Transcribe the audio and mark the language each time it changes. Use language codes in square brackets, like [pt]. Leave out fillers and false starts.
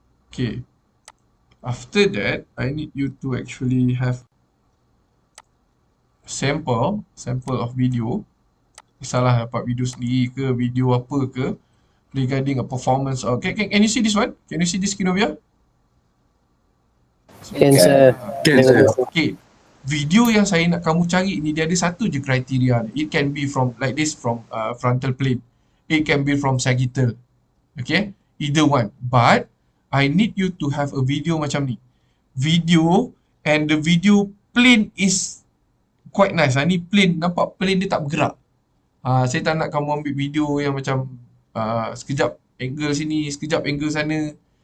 [en] Okay, after that, I need you to actually have sample of video. [ms] Salah dapat video sendiri ke, video apa ke, [en] regarding a performance. Okay, can you see this one? Can you see this Kinovia? Can, sir. Can, sir. [ms] Okay, video yang saya nak kamu cari ni, dia ada satu je kriteria. [en] It can be from like this, from frontal plane. It can be from sagittal. Okay, either one. But I need you to have a video [ms] macam ni. [en] Video, and the video plane is quite nice. [ms] Ni plane, nampak plane dia tak bergerak. Saya tak nak kamu ambil video yang macam sekejap angle sini, sekejap angle sana.